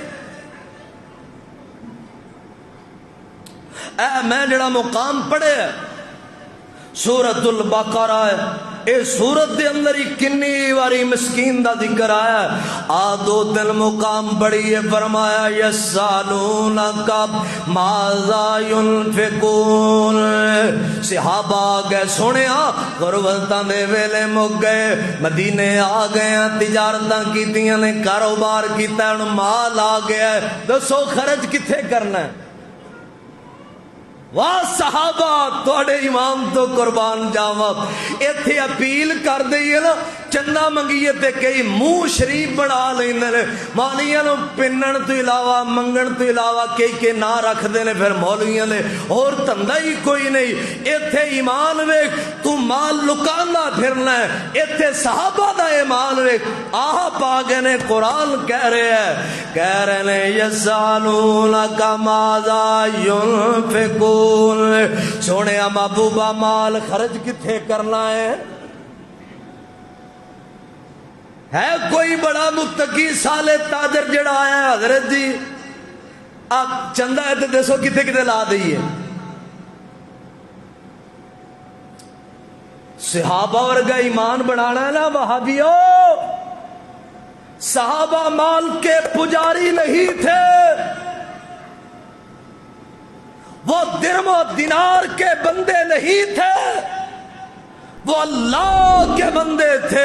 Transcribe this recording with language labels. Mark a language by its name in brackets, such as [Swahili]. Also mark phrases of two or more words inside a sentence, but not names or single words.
[Punjabi] اے میں جڑا مقام پڑھے سورۃ البقرہ ہے، اے سورت دے اندر ہی کنی واری مسکین دا ذکر آیا ہے. آ 2-3 مقام پڑھی ہے، فرمایا [Arabic] یسالونک ماذا ينفقون. [Punjabi] صحابہ گئے سنیا غربتاں دے ویلے مک گئے، مدینے آ گئے، تجارتاں کیتیاں نے، کاروبار کیتا، ہن مال آ گیا ہے، دسو خرچ کتھے کرنا ہے؟ واہ صحابہ تھوڑے ایمان تو قربان جاواں. ایتھے اپیل کر دئیے نا، چندہ منگیے تے کئی منہ شریف بنا لیندے نے، مولویاں نو پنن تو علاوہ منگن تو علاوہ کئی نہ رکھ دے نے، پھر مولویاں نے اور دھندا ہی کوئی نہیں. ایتھے ایمان ویکھ، تو مال لکاندا پھرنا ہے. ایتھے صحابہ دا ایمان ویکھ، آہ پا گئے نے، قرآن کہہ رہے نے [Arabic] یسالونک ماذا ينفقون. [Punjabi] سونے محبوبہ مال خرچ کتھے کرنا ہے کوئی بڑا متقی صالح تاجر جڑا آیا ہے حضرت جی آپ چندہ ہے تو دسو کتھے کتھے لا دئیے. صحابہ ورگا ایمان بنانا ہے نا وہابیو. [Urdu] صحابہ مال کے پجاری نہیں تھے، وہ درم و دینار کے بندے نہیں تھے، وہ اللہ کے بندے تھے.